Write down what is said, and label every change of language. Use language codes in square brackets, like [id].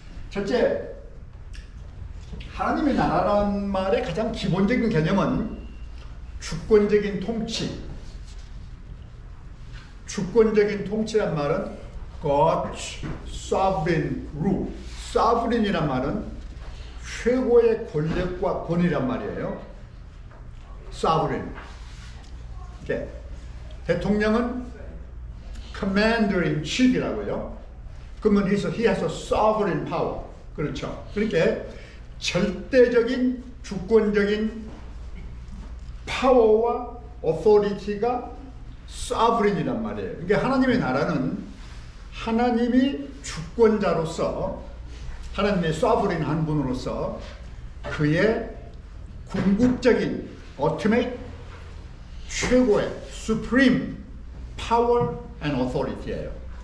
[ko] 첫째, 하나님의 나라란 말의 가장 기본적인 개념은 주권적인 통치. 주권적인 통치란 말은 [en] God's sovereign rule. [ko] sovereign이란 말은 최고의 권력과 권위란 말이에요. sovereign. 이렇게. 대통령은 commander in chief이라고요. 그러면 [en] he has a sovereign power. [ko] 그렇죠. 그렇게 절대적인 주권적인 파워와 authority가 sovereign이란 말이에요. 그러니까 하나님의 나라는 하나님이 주권자로서 하나님의 sovereign 한 분으로서 그의 궁극적인 ultimate 최고의 [en] supreme power and authority [ko] 예요.